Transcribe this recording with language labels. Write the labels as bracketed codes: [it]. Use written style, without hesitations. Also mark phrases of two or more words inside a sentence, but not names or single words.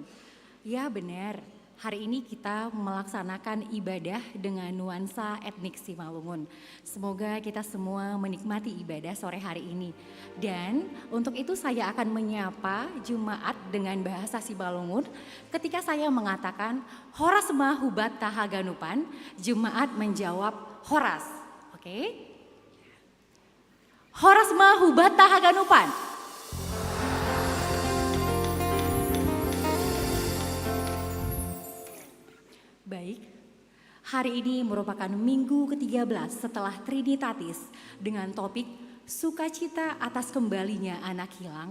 [id] Ya benar, hari ini kita melaksanakan ibadah dengan nuansa etnik Simalungun. Semoga kita semua menikmati ibadah sore hari ini. Dan untuk itu saya akan menyapa jemaat dengan bahasa Simalungun. Ketika saya mengatakan [bts] Horas mahubat tahaganupan, [id] jemaat menjawab Horas. Oke? [bts] Horas mahubat tahaganupan. [id] Baik, hari ini merupakan minggu ke-13 setelah Trinitatis dengan topik sukacita atas kembalinya anak hilang.